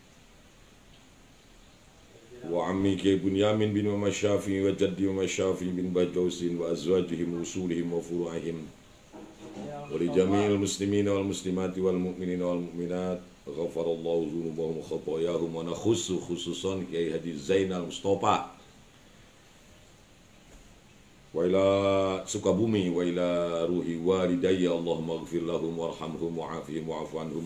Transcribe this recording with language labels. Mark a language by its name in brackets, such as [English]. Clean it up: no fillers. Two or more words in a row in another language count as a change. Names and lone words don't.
[Arabic] وعمي كياي بنيامين بن محمد شافعي وجدي محمد شافعي بن باجاوسين وأزواجهم أصولهم وفروعهم ولجميع المسلمين والمسلمات والمؤمنين والمؤمنات غفر الله ذنوبهم وخطاياهم ونخص خصوصا كياي حاجي زين المصطفى وإلى سوكابومي وإلى روح والدي اللهم اغفر لهم وارحمهم وعافهم واعف عنهم.